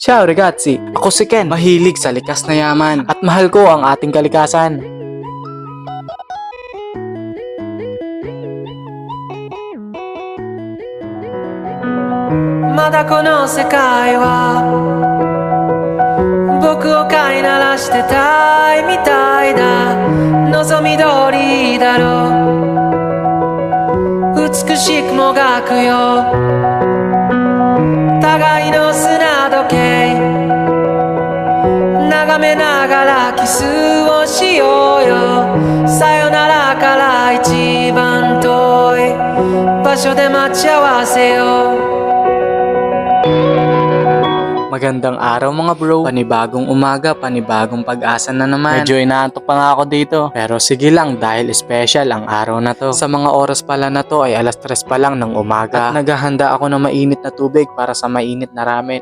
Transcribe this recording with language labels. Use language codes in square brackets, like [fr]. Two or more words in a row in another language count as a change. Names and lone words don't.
[it] Ciao ragazzi! [tl] Ako si Ken, mahilig sa likas na yaman at mahal ko ang ating kalikasan. [ja] まだこの世界は僕を飼いならしてたいみたいだ望み通りだろう美しくもがくよ互いの砂時計眺めながらキスをしようよさよならから一番遠い場所で待ち合わせよう [tl] Magandang araw mga bro, panibagong umaga, panibagong pag-asa na naman. Medyo inaantok pa nga ako dito, pero sige lang dahil special ang araw na to. Sa mga oras pala na to ay alas 3 pa lang ng umaga at naghahanda ako ng mainit na tubig para sa mainit na ramen.